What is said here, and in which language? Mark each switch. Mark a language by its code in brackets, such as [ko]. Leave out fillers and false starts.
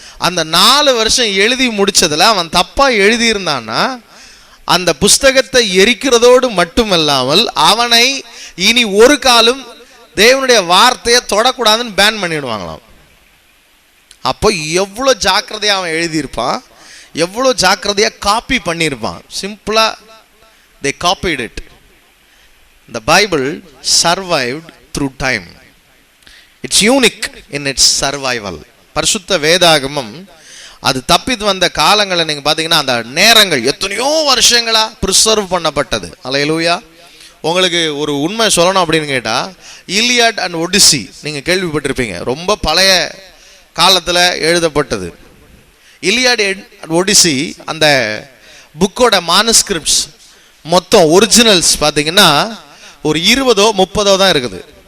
[ta] அந்த 4 வருஷம் எழுதி முடிச்சதுல அவன் தப்பா எழுதியிருந்தான்னா அந்த புஸ்தகத்தை எரிக்கிறதோடு மட்டுமல்லாமல் அவனை இனி ஒரு காலம் தேவனுடைய வார்த்தையை தொடக்கூடாதுன்னு பேன் பண்ணிடுவாங்களாம். அப்போ எவ்வளோ ஜாக்கிரதையா அவன் எழுதியிருப்பான், எவ்வளோ ஜாக்கிரதையா காப்பி பண்ணியிருப்பான். [en] சிம்பிளா they copied it. The Bible survived through time. It's unique in its survival. [ta] பரிசுத்த வேதாகமம் அது தப்பித்து வந்த காலங்களை நீங்க பாத்தீங்கன்னா, அந்த நேரங்கள் எத்தனையோ வருஷங்களா ப்ரிசர்வ் பண்ணப்பட்டது. அல்லேலூயா. உங்களுக்கு ஒரு உண்மை சொல்லணும் அப்படின்னு கேட்டா, இலியாட் அண்ட் ஒடிசி நீங்க கேள்விப்பட்டிருப்பீங்க. ரொம்ப பழைய காலத்துல எழுதப்பட்டது. இலியாட் அண்ட் ஒடிசி அந்த புக்கோட மானுஸ்கிரிப்ட்ஸ் மொத்தம் ஒரிஜினல்ஸ் பார்த்தீங்கன்னா ஒரு 20-30 தான் இருக்குது.